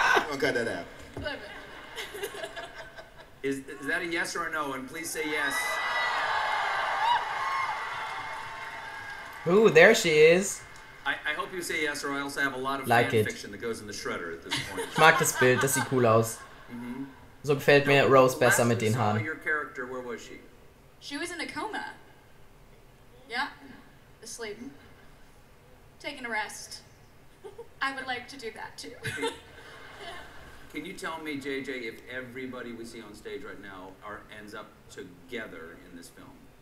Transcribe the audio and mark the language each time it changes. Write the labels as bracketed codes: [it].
[en] I'll cut that out. Is that a yes or a no? And please say yes. Ooh, there she is. I hope you say yes, or I also have a lot of Like fan it. fiction that goes in the shredder at this point. [de] Ich mag das Bild, das sieht cool aus. So gefällt mir Rose besser mit den Haaren. [en] Your character, where was she? She was in a coma. Yeah, asleep. Taking a rest. I would like to do that too. Can you tell me, JJ, if everybody we see on stage right now ends up together in this film?